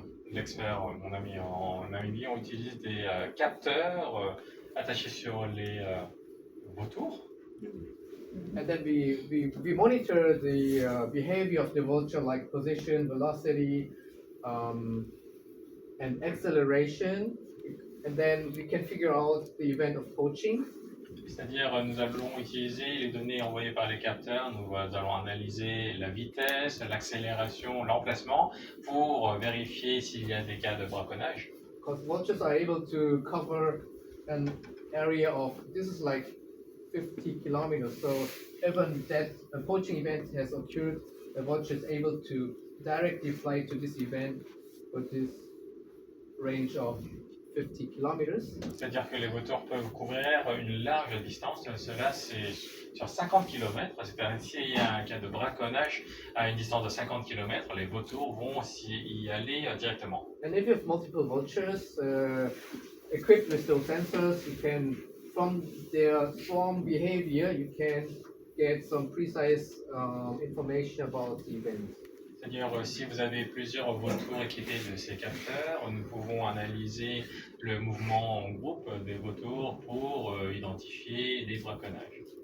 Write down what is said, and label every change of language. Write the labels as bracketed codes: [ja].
[fr] L'expert, mon ami en Namibie, on utilise des capteurs attachés sur les vautours. [en] And then we monitor the behavior of the vulture, like position, velocity, and acceleration, and then we can figure out the event of poaching. [fr] C'est-à-dire, nous allons utiliser les données envoyées par les capteurs, nous allons analyser la vitesse, l'accélération, l'emplacement pour vérifier s'il y a des cas de braconnage. [en] Because vultures are able to cover an area of, this is like 50 kilometers, so even that a poaching event has occurred, the vulture is able to directly fly to this event with this range of 50 kilometers. [fr] C'est-à-dire que les vautours peuvent couvrir une large distance, cela c'est sur 50 km, c'est-à-dire s'il y a un cas de braconnage à une distance de 50 km, les vautours vont y aller directement. [en] And if you have multiple vultures equipped with those sensors, you can, from their swarm behavior, you can get some precise information about the event. [fr] C'est-à-dire, si vous avez plusieurs vautours équipés de ces capteurs, nous pouvons analyser le mouvement en groupe des vautours pour identifier des braconnages.